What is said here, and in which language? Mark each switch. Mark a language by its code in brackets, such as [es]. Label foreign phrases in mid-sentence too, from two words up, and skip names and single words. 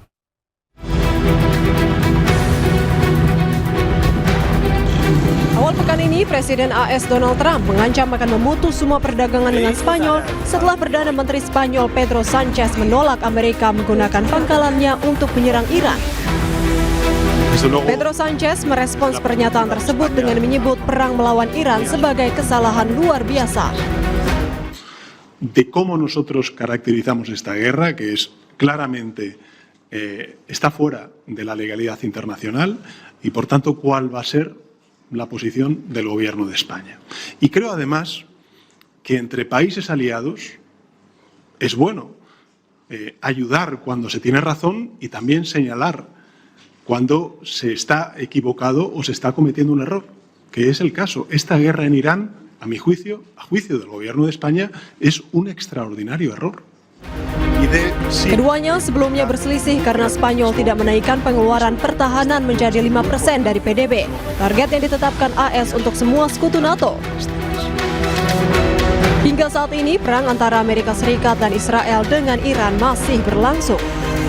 [id] Awal pekan ini, Presiden AS Donald Trump mengancam akan memutus semua perdagangan dengan Spanyol setelah Perdana Menteri Spanyol Pedro Sanchez menolak Amerika menggunakan pangkalannya untuk menyerang Iran. Pedro Sanchez merespons pernyataan tersebut dengan menyebut perang melawan Iran sebagai kesalahan luar biasa. [es] De cómo nosotros caracterizamos esta guerra, que es claramente está fuera de la legalidad internacional y por tanto cuál va a ser la posición del Gobierno de España. Y creo además que entre países aliados es bueno ayudar cuando se tiene razón y también señalar cuando se está equivocado o se está cometiendo un error, que es el caso. Esta guerra en Irán, a mi juicio, a juicio del Gobierno de España, es un extraordinario error. [id] Keduanya sebelumnya berselisih karena Spanyol tidak menaikkan pengeluaran pertahanan menjadi 5% dari PDB, target yang ditetapkan AS untuk semua sekutu NATO. Hingga saat ini, perang antara Amerika Serikat dan Israel dengan Iran masih berlangsung.